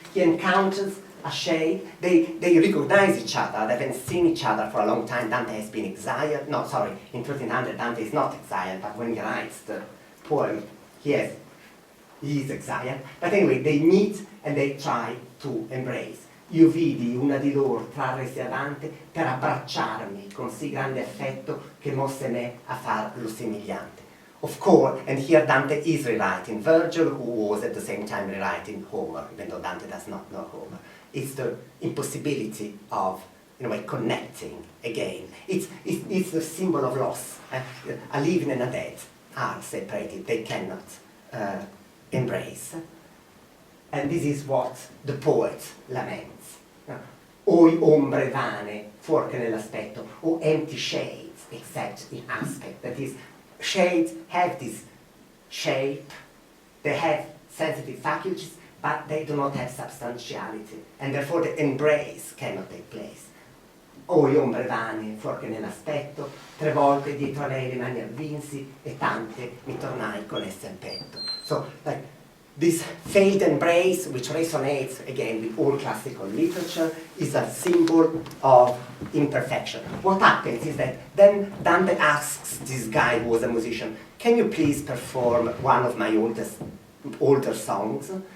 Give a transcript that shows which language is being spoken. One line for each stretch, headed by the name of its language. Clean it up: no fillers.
English: He encounters a shade. They recognize each other. They haven't seen each other for a long time. Dante has been exiled. No, sorry, in 1300 Dante is not exiled, but when he writes the poem, he is exiled. But anyway, they meet and they try to embrace.
Italian: Io vidi una di loro trarresi avanti per abbracciarmi con sì grande affetto che mosse me a farlo somigliante.
English: Of course, and here Dante is rewriting Virgil, who was at the same time rewriting Homer, even though Dante does not know Homer. It's the impossibility of in a way, connecting again. It's a symbol of loss. A living and a dead are separated. They cannot embrace. And this is what the poet laments.
Italian: Oi ombre vane, fuorché nell'aspetto,
English: or empty shades, except in aspect. That is, shades have this shape, they have sensitive faculties, but they do not have substantiality, and therefore the embrace cannot take place.
Italian: Oi ombre vane, fuorché nell'aspetto, 3 volte dietro a lei le mani avvinsi, e tante mi tornai con esse al petto.
English: So, like, this failed embrace, which resonates again with all classical literature, is a symbol of imperfection. What happens is that then Dante asks this guy who was a musician, can you please perform one of my older songs?